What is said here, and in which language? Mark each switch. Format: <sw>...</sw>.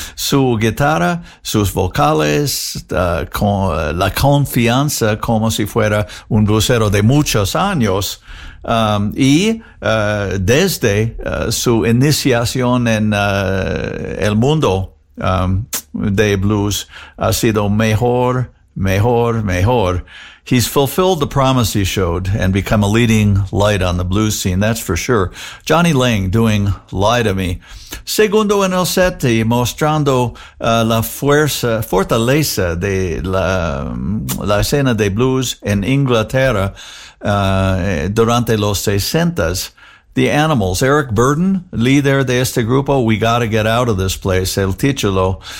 <es>Su guitarra, sus vocales, con la confianza como si fuera un blusero de muchos años. Desde su iniciación en el mundo de blues, ha sido mejor, mejor, mejor.</es> <en>He's fulfilled the promise he showed and become a leading light on the blues scene, that's for sure. Johnny Lang doing Lie to Me.</en> <es>Segundo en el set y mostrando la fortaleza de la escena de blues en Inglaterra durante los 60s.</es> <en>The Animals, Eric Burdon, líder de este grupo, We Gotta Get Out of This Place, el título.</en>